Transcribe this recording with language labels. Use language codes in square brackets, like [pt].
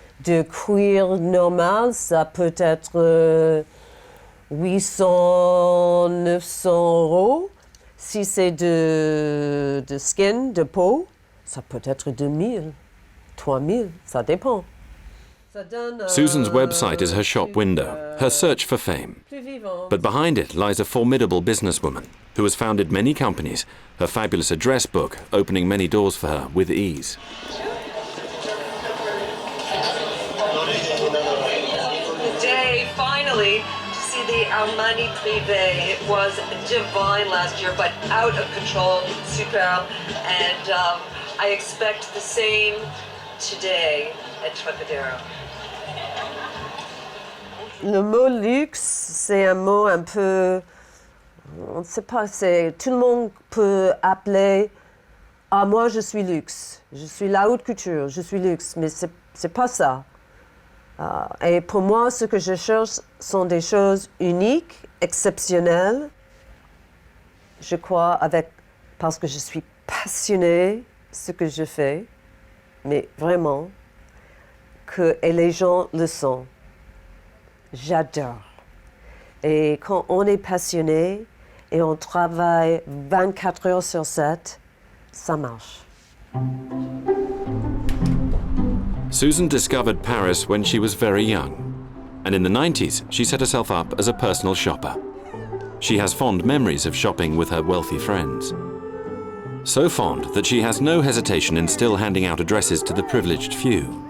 [fr] de cuir normal, ça peut être 800, 900 euros. Si c'est de skin, de peau, ça peut être 2000, 3000, ça dépend. [en] Susan's website is her shop window, her search for fame. But behind it lies a formidable businesswoman who has founded many companies, her fabulous address book opening many doors for her with ease. Today, finally, to see the Armani Privé. It was divine last year, but out of control, superb. And I expect the same today at Trocadero. [fr] Le mot luxe, c'est un mot un peu, on ne sait pas, tout le monde peut appeler « Ah, moi je suis luxe, je suis la haute couture, je suis luxe », mais c'est pas ça. Et pour moi, ce que je cherche sont des choses uniques, exceptionnelles. Je crois parce que je suis passionnée de ce que je fais, mais vraiment, et les gens le sont. J'adore. Et quand on est passionné et on travaille 24 heures sur 7, ça marche. [en] Susan discovered Paris when she was very young, and in the 90s she set herself up as a personal shopper. She has fond memories of shopping with her wealthy friends. So fond that she has no hesitation in still handing out addresses to the privileged few.